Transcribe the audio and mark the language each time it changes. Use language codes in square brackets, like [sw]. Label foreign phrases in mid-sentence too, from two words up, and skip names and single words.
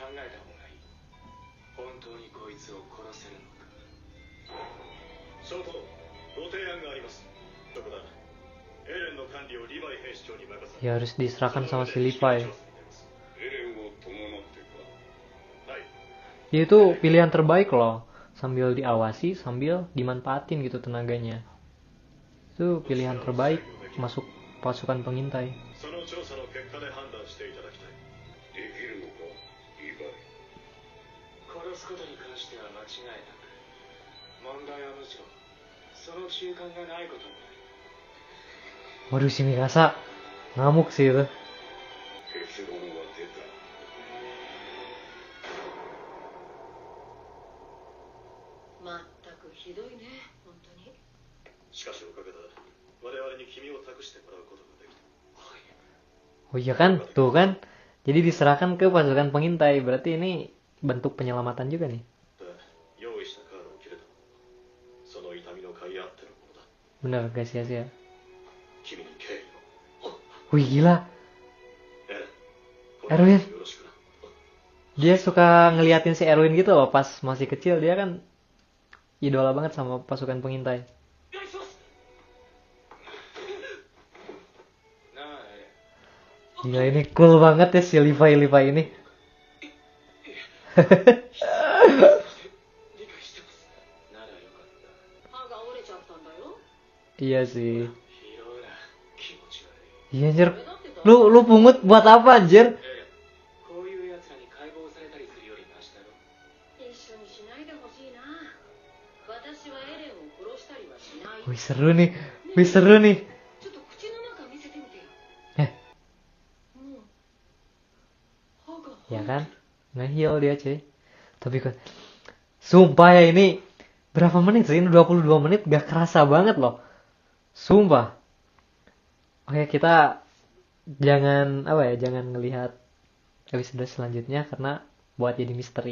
[ja] ショートご提案があります。そこだ。エレンの管理をリヴァイ兵士長に任せ。 [id] Ya harus diserahkan sama si Levi. [ja] エレンを伴ってか。はい。 [id] Dia itu pilihan terbaik loh. Sambil diawasi, sambil dimanfaatin gitu tenaganya. Itu pilihan terbaik masuk pasukan pengintai. [ja] その調査の結果で判断していただきたい。できるのか、リヴァイ。殺すことに関しては間違いなく。問題はむしろその習慣がないことになる。 [id] Waduh si Mikasa ngamuk sih itu. [ja] 結論は出た。まったくひどいね、本当に。しかしおかげだ。我々に君を託してもらうことができた。 [id] Oh iya kan, tuh kan. Jadi diserahkan ke pasukan pengintai. Berarti ini bentuk penyelamatan juga nih. [ja] 用意したカードを切れた。その痛みの甲斐あってのものだ。 [id] Bener gak sia-sia. [ja] 君に敬意を。 [id] Wih gila. [ja] エレン、 Erwin. よろしくな。 [id] Dia suka ngeliatin si Erwin gitu loh pas masih kecil. Dia kan idola banget sama pasukan pengintai. Gila ini cool banget ya si Levi ini. [ja] 歯が折れちゃったんだよ。 [id] Iya sih. [ja] ヒローラ、気持ち悪い。 [id] Iya anjir. Lu pungut buat apa anjir? [ja] こういう奴らに解剖されたりするよりマシだろ。一緒にしないでほしいな。私はエレンを殺したりはしない。 [id] Wih seru nih. Wih seru nih. [ja] ちょっと口の中見せてみてよ。もう歯が [id] Ya kan? Ngehil dia cuy. Tapi kan sumpah ya ini berapa menit sih? Ini 22 menit gak kerasa banget loh. Sumpah. Oke, kita jangan jangan ngelihat episode selanjutnya karena buat jadi misteri.